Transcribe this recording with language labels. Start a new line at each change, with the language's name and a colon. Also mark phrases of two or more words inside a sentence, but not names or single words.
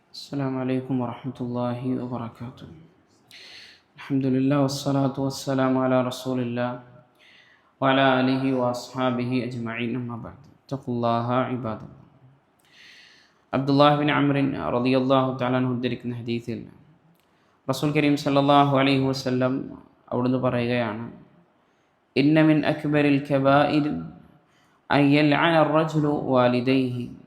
Arabic: السلام عليكم ورحمة الله وبركاته. الحمد لله والصلاة والسلام على رسول الله وعلى آله وأصحابه أجمعين أما بعد. اتقوا الله عباد الله.
Malayalam: അബ്ദുല്ലാഹി ബിൻ അംറിൻ
Arabic: رضي الله تعالى عنه
Malayalam: ഉദ്ധരിക്കുന്ന ഹദീസിൽ റസൂൽ കരീം
Arabic: صلى الله عليه وسلم
Malayalam: അവിടുന്ന് പറയുകയാണ്,
Arabic: إن من أكبر الكبائر أن يلعن الرجل والديه.